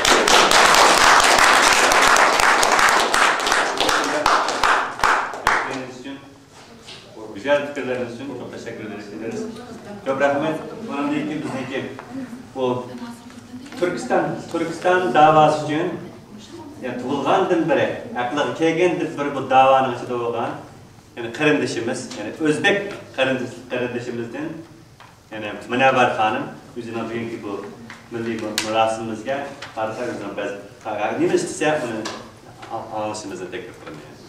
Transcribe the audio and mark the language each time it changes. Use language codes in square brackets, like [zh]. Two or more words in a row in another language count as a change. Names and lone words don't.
[tr] Güzel fikirleriniz için çok teşekkür ederiz. Çok rahmet. Bunun değil ki bizdeki bu Türkistan davası için [uz] yani tug'ilgandan beri, aqliga kelgandan beri bu davaning ichida bo'lgan, yani qarindishimiz, yani O'zbek qarindishimizdan, yani Munavvar xonim o'zining bugungi bu milliy marosimimizga qarshi o'zining ba'zi nima istasa uni olishimizni taklif qilaman.